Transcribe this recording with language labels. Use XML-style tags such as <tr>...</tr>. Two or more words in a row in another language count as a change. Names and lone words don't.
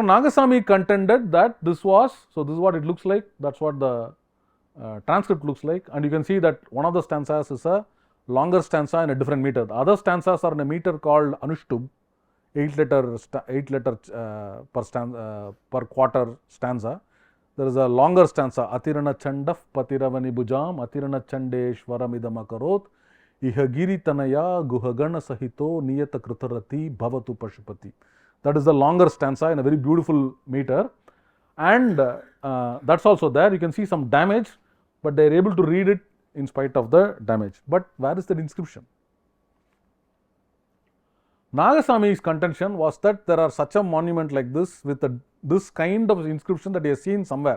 <en>Nagasamy contended that this was, so this is what it looks like, that's what the transcript looks like, and you can see that one of the stanzas is a longer stanza in a different meter. The other stanzas are in a meter called Anushtub, 8 letter per quarter stanza. There is a longer stanza,</en> <sa>Atirana Chandaf Patiravani Bujam, Atirana Chandeshwaram Idamakarot, Ihagiri Tanaya Guhagana Sahito Niyata Kritarati Bhavatu Pashupati.</sa> <en>That is the longer stanza in a very beautiful meter, and that's also there. You can see some damage, but they are able to read it in spite of the damage. But where is that inscription? Nagasamy's contention was that there are such a monument like this with this kind of inscription that he has seen somewhere.</en>